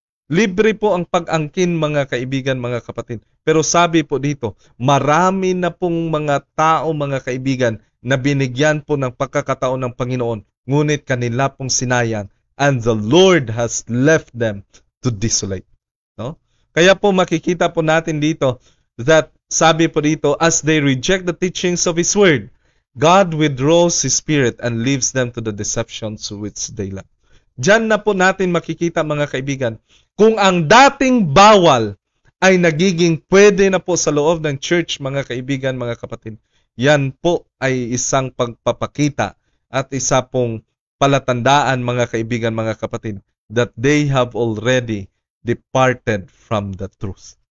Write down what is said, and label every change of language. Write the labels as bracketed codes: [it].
[tl] Libre po ang pag-angkin mga kaibigan, mga kapatid. Pero sabi po dito, marami na pong mga tao, mga kaibigan, na binigyan po ng pagkakataon ng Panginoon, ngunit kanila pong sinayang, [en] and the Lord has left them to desolate. No? [tl] Kaya po makikita po natin dito [en] that [tl] sabi po dito, [en] as they reject the teachings of His Word, God withdraws His Spirit and leaves them to the deceptions which they love. [tl] Diyan na po natin makikita mga kaibigan, kung ang dating bawal ay nagiging pwede na po sa loob ng church mga kaibigan, mga kapatid, yan po ay isang pagpapakita at isa pong palatandaan mga kaibigan, mga kapatid, [en] that they have already departed from the truth.